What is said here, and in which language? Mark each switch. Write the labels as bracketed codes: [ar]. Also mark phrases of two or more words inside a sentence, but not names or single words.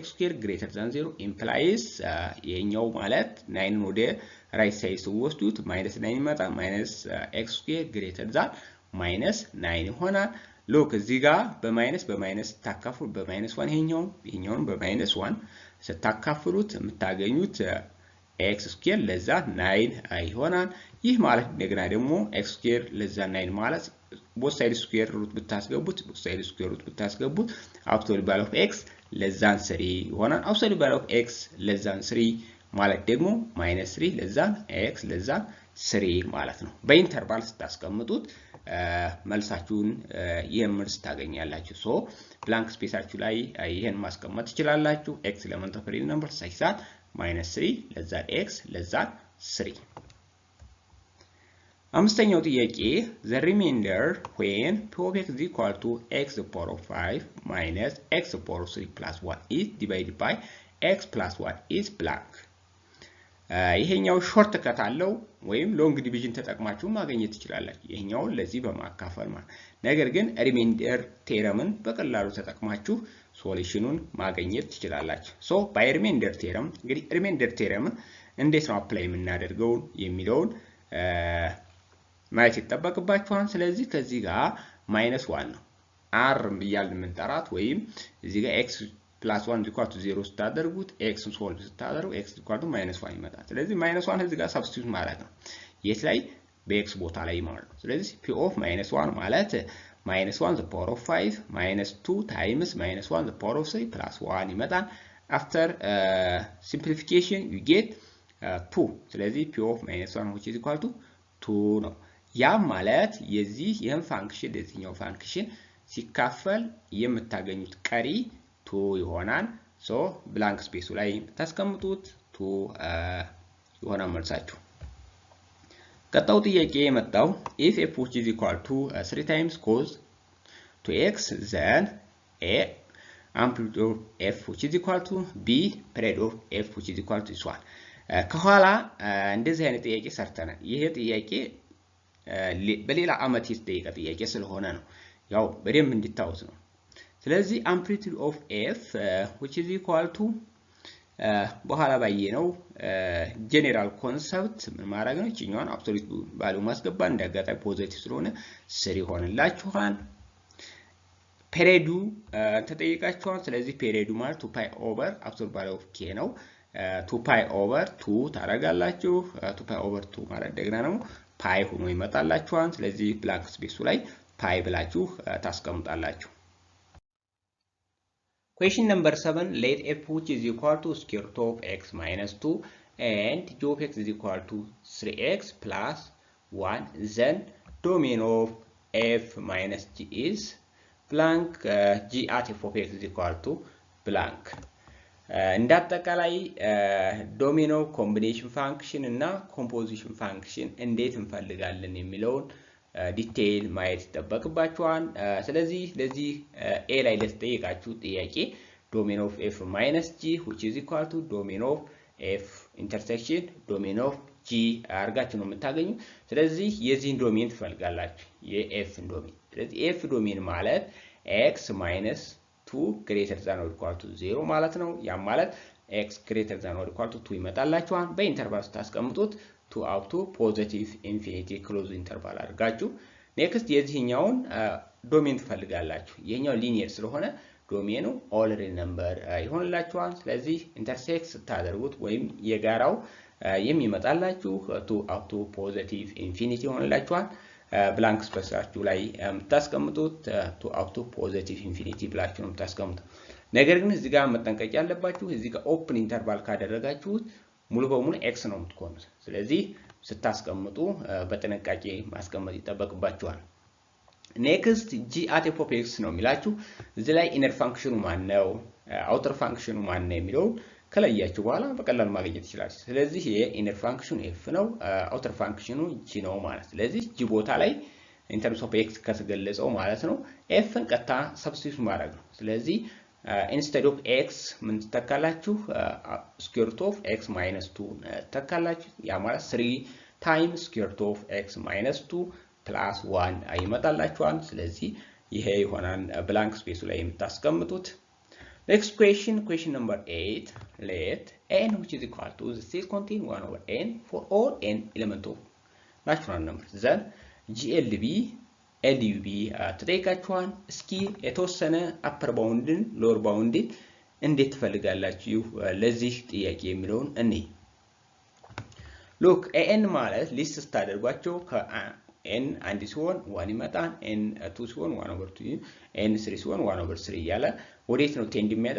[en] square greater than 0 implies [am] የኛው ማለት 9ን ወደ [en] right side [am] ወስዱት -9 ይመጣ [en] -x square greater than -9 [am] ይሆናል። ሎክ እዚህ ጋር በማይነስ ታካፍሉ በ-1 ይሄኛውን በ-1 ስታካፍሉት የምታገኙት [en] x square less [am] 9 ይሆናል። ይህ ማለት እንደገና ደግሞ [en] x square less [am] 9 ማለት [en] both side square root [am] ብታስገቡት [en] absolute value of x [am] ለዛን 3 ይሆናል። [en] absolute value of x [am] ለዛን 3 ማለት ደግሞ -3 [en] less than x less than [am] 3 ማለት ነው። በኢንተርቫል ስታስቀምጡት መልሳችሁን ይሄን መልስ ታገኛላችሁ። ሶ [en] blank space [am] ላይ ይሄን ማስቀመጥ ትችላላችሁ። [en] x element of real number such that [am] -3 [en] less than x less than [am] 3። አምስተኛው ጥያቄ [en] the remainder when p of x is equal to x to the power of 5 minus x to the power of 3 plus 1 is divided by x plus 1 is blank። [am] ይሄኛው [en] short cut [am] አለው ወይም [en] long division [am] ተጠቅማችሁ ማግኘት ትችላላችሁ። ይሄኛው ለዚህ በማካፈል ማለት ነገር ግን [en] remainder theorem [am] በቀላሉ ተጠቅማችሁ ሶሉሽኑን ማግኘት ትችላላችሁ። [en] so by remainder theorem [am] እንግዲህ [en] remainder theorem [am] እንዴት ነው አፕላይ የምናደርገው የሚለውን ማየት ይጠበቅባችኋል። ስለዚህ ከዚህ ጋር -1 ነው r ብያል የምንጠራት ወይም እዚህ ጋር [en] x plus 1 equal to 0 [am] ስታደርጉት x ሶልቭ ስታደርጉ x [en] equal to -1 [am] ይመጣል። ስለዚህ -1 እዚህ ጋር ሰብስቲቱት ማድረግ ነው የት ላይ በx ቦታ ላይ ማለት ነው። ስለዚህ [en] p of -1 [am] ማለት [en] -1 the power of 5 -2 times -1 the power of 3 plus 1 [am] ይመጣል። [en] after simplification you get 2 [am] ስለዚህ [en] p of -1 which is equal to 2 [am] ነው። ያ ማለት የዚህ ይሄን ፋንክሽን ለዚህኛው ፋንክሽን ሲካፈል የምታገኙት ቀሪ 2 ይሆናል። ሶ [en] blank space [am] ላይ ታስቀምጡት 2 ይሆናል መልሳችሁ። ቀጣው ጥያቄ የመጣው [en] if f which is equal to 3 times cos 2x then a amplitude of f which is equal to b period of f which is equal to this one [am] ከኋላ እንደዚህ አይነት ጥያቄ ሰርተናል። ይሄ ጥያቄ በሌላ አመት የተጠየቀ ጥያቄ ስለሆነ ነው ያው በደንብ እንድታውቁት ነው። ስለዚህ [en] amplitude of f which is equal to [am] በኋላ ባየነው [en] general concept [am] ምን ማድረግ ነው እቺኛውን [en] absolute value [am] ማስገባት እንዳጋጣሚ ፖዚቲቭ ስለሆነ 3 ይሆንላችኋል። ፔሪዱ ተጠይቃችኋል። ስለዚህ ፔሪዱ ማለት [en] 2 pi over absolute value of k [am] ነው። [en] 2 pi over 2 [am] ታረጋላችሁ [en] 2 pi over 2 [am] ማለት ደግና ነው ፓይ ሆኖ ይመጣላችኋል። ስለዚህ [en] blank space [am] ላይ ፓይ ብላችሁ ታስቀምጣላችሁ። [en] Question number 7 let f which is equal to square root of x minus 2 and g of x is equal to 3x plus 1 then domain of f minus g is blank g at f of x is equal to blank [am] እንዳጠቃላይ [en] domino combination function [am] እና [en] composition function [am] እንዴት እንፈልጋለን የሚለውን ዲቴይል ማየት ይጠበቅባችኋል። ስለዚህ ለዚህ a ላይ ለተጠየቃችሁ ጥያቄ [en] domain of f minus g which is equal to domain of f intersection domain of g [am] አርጋችሁ ነው የምታገኙ። ስለዚህ የዚህን ዶሜን ትፈልጋላችሁ የf ዶሜን። ስለዚህ f ዶሜን ማለት [en] x minus 2 greater than or equal to 0 [am] ማለት ነው። ያ ማለት [en] x greater than or equal to 2 [am] ይመጣላችኋል። በኢንተርቫል ስታስቀምጡት [en] 2 up to positive infinity close interval [am] አድርጋችሁ ኔክስት የዚህኛውን ዶሜን ትፈልጋላችሁ። ይሄኛው ሊኒየር ስለሆነ ዶሜኑ [en] all real number [am] ይሆንላችኋል። ስለዚህ ኢንተርሴክት ስታደርጉት ወይም የጋራው የሚመጣላችሁ [en] 2 up to positive infinity [am] ይሆንላችኋል። ብላንክ ስፔሳችሁ ላይ የምታስቀምጡት [en] 2 up to positive infinity [am] ብላችሁ ነው የምታስቀምጡት። ነገር ግን እዚህ ጋር መጠንቀቅ ያለባችሁ እዚህ ጋር [en] open interval [am] ካደረጋችሁት ሙሉ በሙሉ ኤክስ ነው የምትቆኑት። ስለዚህ ስታስቀምጡ በጥንቃቄ ማስቀመጥ ይጠበቅባችኋል። ኔክስት [en] g at f of x [am] ነው የሚላችሁ። እዚህ ላይ [en] inner function [am] ማን ነው [en] outer function [am] ማን ነው የሚለው ከለያችሁ በኋላ በቀላሉ ማግኘት ይችላል። ስለዚህ [en] inner function [am] f ነው [en] outer function [am] g ነው ማለት። ስለዚህ g ቦታ ላይ [en] in terms of x [am] ከተገለጸው ማለት ነው f ን ቀጥታ ሰብስቲቱት ማድረግ ነው። ስለዚህ [en] instead of x [am] ምን ተካላችሁ [en] square root of x minus 2 [am] ተካላችሁ። ያ ማለት [en] 3 times square root of x minus 2 plus 1 [am] አይመጣላችኋል። ስለዚህ ይሄ ይሆናል [en] blank space [am] ላይ የምታስቀምጡት። [en] Next question, question number 8. Let n which is equal to the set contain 1 over n for all n element of natural numbers. Then GLB, LUB [am] ተጠይቃችኋል። እስኪ የተወሰነ [en] upper boundን lower boundን [am] እንዴት ትፈልጋላችሁ ለዚህ ጥያቄ የሚለውን እኔ ሉክ ኤን ማለት ሊስት ስታደርጓቸው ከኤን አንድ ሲሆን 1 ይመጣል፣ ኤን 2 ሲሆን 1/2፣ ኤን 3 ሲሆን 1/3 እያለ ወዴት ነው ቴንድ የሚያደርግ?